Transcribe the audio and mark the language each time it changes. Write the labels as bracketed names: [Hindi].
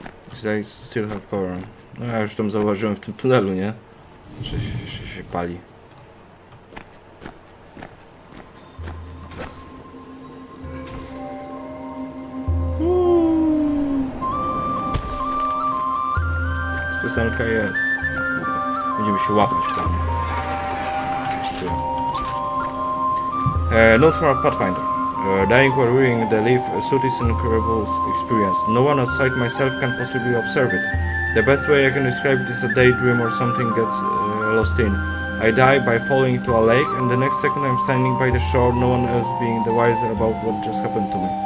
[English] These guys still have power. [Polish] No ja już tam zauważyłem w tym tunelu, nie? Że się pali. Piosenka jest. Będziemy się łapać pewnie. [English] Note from a Pathfinder. Dying while wearing the leaf suit is an incredible experience. No one outside myself can possibly observe it. The best way I can describe it is a daydream or something gets lost in. I die by falling into a lake, and the next second I'm standing by the shore, no one else being the wiser about what just happened to me.